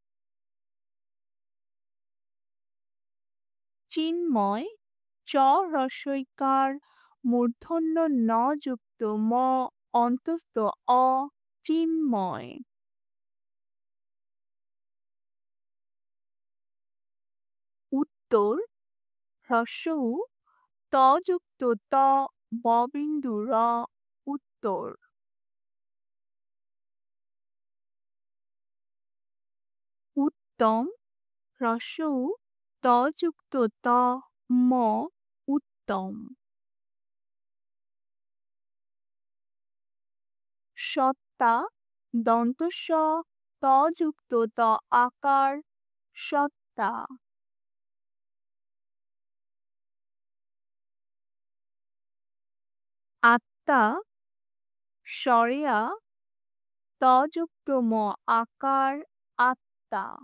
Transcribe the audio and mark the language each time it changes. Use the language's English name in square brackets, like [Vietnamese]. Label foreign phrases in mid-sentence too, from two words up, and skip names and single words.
[Bangla] চিন্ময় চ হ্রস্বইকার মূর্ধন্য ন যুক্ত ম অন্তস্থ অ চিন্ময়। উত্তর হ্রস্ব উ ত যুক্ত ত ব বিন্দু র উত্তর। উত্তম হ্রস্ব উ ত যুক্ত ত ম উত্তম। সত্তা দন্ত স ত যুক্ত ত আকার সত্তা। আত্মা স্বরেয়া ত যুক্ত ম আকার আত্মা।